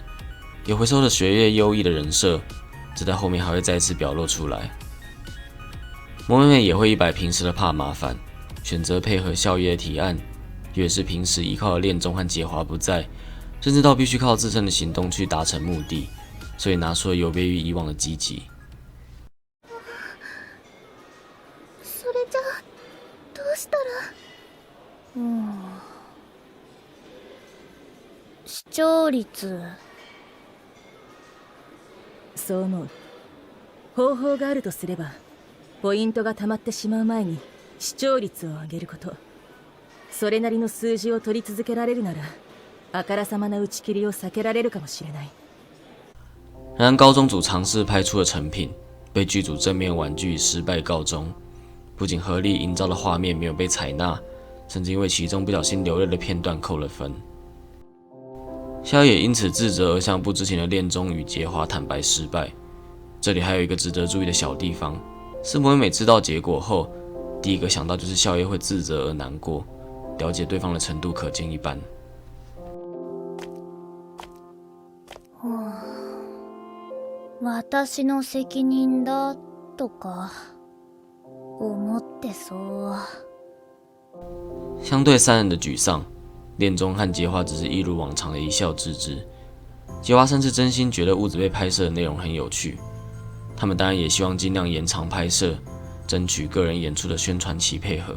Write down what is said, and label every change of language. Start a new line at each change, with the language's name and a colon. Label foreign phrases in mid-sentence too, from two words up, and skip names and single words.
Chinese: 有回收的学业优异的人设，这在后面还会再次表露出来。魔美美也会一摆平时的怕麻烦，选择配合笑耶的提案，越是平时依靠的恋中和结花不在，甚至到必须靠自身的行动去达成目的，所以拿出了有别于以往的积极。
Japanese: それじゃあどうしたら。視聴率。そう思う。方法があるとすれば、ポイントが溜まってしまう前に視聴率を上げること。それなりの数字を取り続けられるなら、あからさまな打ち切りを避けられるかもしれない。
Chinese: 然而高中组尝试拍出的成品，被剧组正面婉拒以失败告终。不仅合力营造的画面没有被采纳，甚至因为其中不小心流泪的片段扣了分。萧也因此自责而向不知情的恋中与结花坦白失败。这里还有一个值得注意的小地方，是魔美美知道结果后，第一个想到就是萧也会自责而难过，了解对方的程度可见一斑。
Japanese: 私の責任だとか思ってそう。
Chinese: 相对3人的沮丧，恋中和结花只是一如往常的一笑置之。结花甚至真心觉得雾子被拍摄的内容很有趣，他们当然也希望尽量延长拍摄，争取个人演出的宣传期配合。